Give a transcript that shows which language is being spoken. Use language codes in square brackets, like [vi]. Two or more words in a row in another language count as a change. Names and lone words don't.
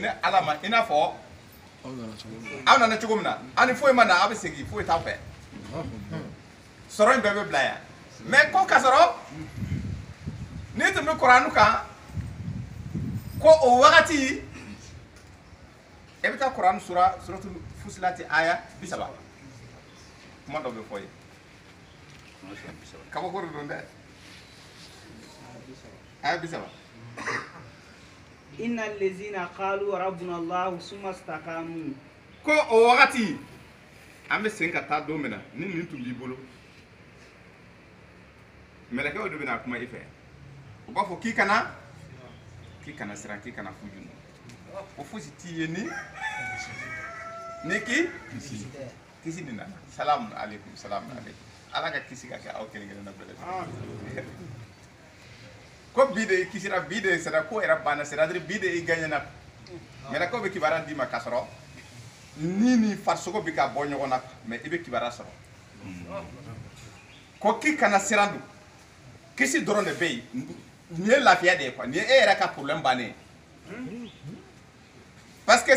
[bm] ne ala ma i n'a fɔ aw nana cogo min na aw ni foyi ma na aw bɛ segin foyi t'aw fɛ sɔrɔ in bɛɛ bɛ bila yan mais ko ka sɔrɔ n'i tun bɛ kuranɛ kan ko o wagati e bɛ taa kuranɛ suratul fusilati aya 30 kuma dɔ bɛ fɔ ye kabako de don dɛ aya 30 [ar] إن الذين قالوا ربنا الله ثم استقاموا [bm] ko o wagati an bɛ segin ka taa don min na ni nin tun b'i bolo mɛlɛkɛw de bɛna kuma i fɛ u b'a fɔ k'i kana siran k'i kana fujunu o fosi t'i ye ni kisi nin nana [ar] السلام عليكم [bm] ala ka kisi ka kɛ aw kelen kelen na bɛɛ lajɛlen ko bi de i kisira bi de sera ko yɛrɛ banna c'est-à-dire bi de i gagnena mɛlɛkɛw bɛ kibaruya d'i ma k'a sɔrɔ ni farisogo bɛ ka bɔ ɲɔgɔn na mais i bɛ kibaruya sɔrɔ ko k'i kana siran dun kisi dɔrɔn de bɛ yen nin ye lafiya de ye quoi nin ye e yɛrɛ ka problème bannen ye [fr] parce que